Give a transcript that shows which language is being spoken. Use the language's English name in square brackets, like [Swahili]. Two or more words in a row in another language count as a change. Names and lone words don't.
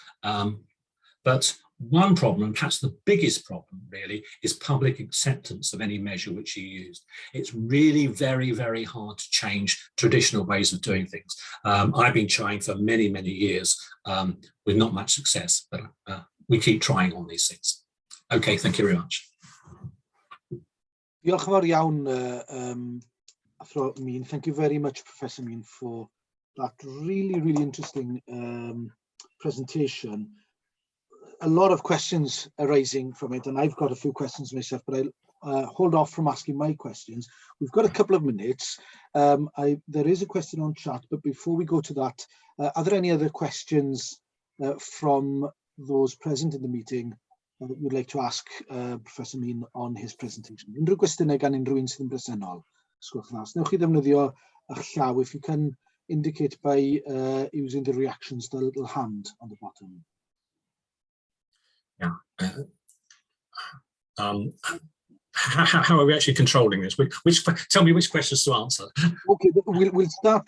[English] But one problem, and perhaps the biggest problem really, is public acceptance of any measure which you use. It's really very, very hard to change traditional ways of doing things. I've been trying for many, many years with not much success, but we keep trying on these things. Okay, thank you very much. [Welsh] Diolch yn fawr iawn, Athro Meen. [English] Thank you very much, Professor Meen, for that really, really interesting presentation. A lot of questions arising from it, and I've got a few questions myself, but I'll hold off from asking my questions. We've got a couple of minutes. There is a question on chat, but before we go to that, are there any other questions from those present in the meeting that you'd like to ask Professor Meen on his presentation? [Welsh] Unrhyw gwestiynau gan unrhyw un sydd yn bresennol? Sgwrwch yn Wnewch chi ddefnyddio eich llaw [English] if you can indicate by using the reactions, the little hand on the bottom. Yeah. How are we actually controlling this? Tell me which questions to answer. Okay, we'll start.